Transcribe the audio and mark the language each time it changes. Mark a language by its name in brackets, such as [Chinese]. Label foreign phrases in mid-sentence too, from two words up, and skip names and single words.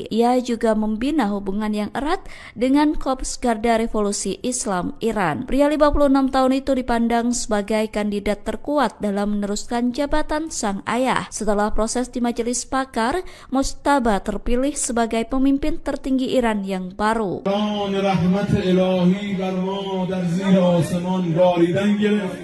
[Indonesian] Ia juga membina hubungan yang erat dengan Korps Garda Revolusi Islam Iran. Pria 56 tahun itu dipandang sebagai kandidat terkuat dalam meneruskan jabatan sang ayah. Setelah proses di majelis pakar, Mojtaba terpilih sebagai pemimpin tertinggi Iran yang baru. [Persian] رحمت الهی بر ما در زیر آسمان باریدن گرفت.